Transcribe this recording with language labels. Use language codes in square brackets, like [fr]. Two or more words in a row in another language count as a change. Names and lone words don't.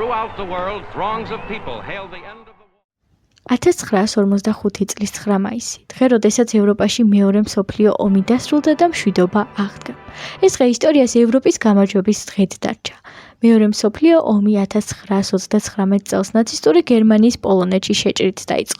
[en] Throughout the world, throngs of people hail the end of the war. [ka] 1945 წლის 9 მაისი, დღე, როდესაც ევროპაში მეორე მსოფლიო ომი დასრულდა და მშვიდობა აღდგა. ეს დღე ისტორიას ევროპის გამარჯვების დღედ დარჩა. მეორე მსოფლიო ომი 1939 წელს ნაცისტური გერმანიის პოლონეთში შეჭრით დაიწყო.